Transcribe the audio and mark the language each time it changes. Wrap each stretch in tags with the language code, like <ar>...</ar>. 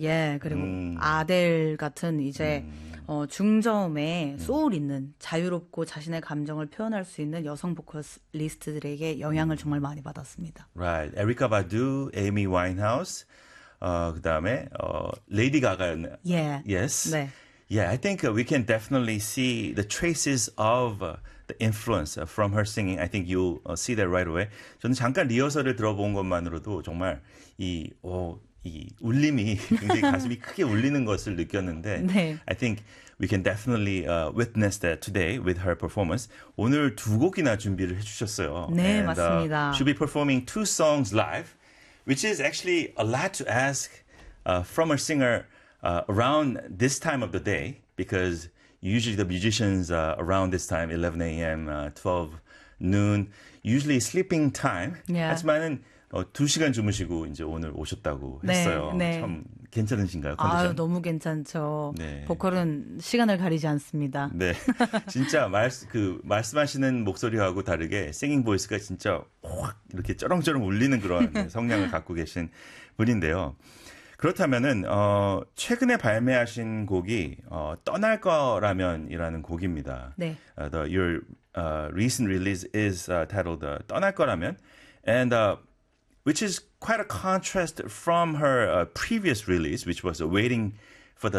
<ko>예, 그리고 아델 같은 이제 중저음에 소울 있는 자유롭고 자신의 감정을 표현할 수 있는 여성 보컬리스트들에게 영향을 정말 많이 받았습니다.</ko> <en>Right,</en> <ko>에리카 바두, 에이미 와인하우스, 그다음에 레이디 가가, 예,</ko> <en>yes,</en> <ko>네.</ko> <en>yeah, I think we can definitely see the traces of the influence from her singing. I think you'll see that right away.</en> <ko>저는 잠깐 리허설을 들어본 것만으로도 정말 이 울림이 굉장히 가슴이 크게 울리는 것을 느꼈는데, 네.</ko> <en>I think we can definitely witness that today with her performance.</en> <ko>오늘 두 곡이나 준비를 해주셨어요. 네,</ko> <en>And she'll be</en> <ko>맞습니다.</ko> <en>performing two songs live, which is actually a lot to ask from a singer around this time of the day, because usually the musicians around this time, 11 a.m., 12 noon, usually sleeping time.</en> <ko>하지만은 2시간 주무시고 이제 오늘 오셨다고 했어요. 네. 참 괜찮으신가요? 아유, 컨디션? 너무 괜찮죠. 보컬은 시간을 가리지 않습니다. 네, 진짜 말씀하시는 목소리하고 다르게 싱잉 보이스가 진짜 확 이렇게 쩌렁쩌렁 울리는 그런 성량을 갖고 계신 분인데요. 그렇다면은 최근에 발매하신 곡이 떠날 거라면이라는 곡입니다. 네.</ko> <en>Your recent release is titled 떠날 거라면, and which is quite a contrast from her previous release, which was Waiting for the Sunshine. Very two different music style, I would have to say.</en>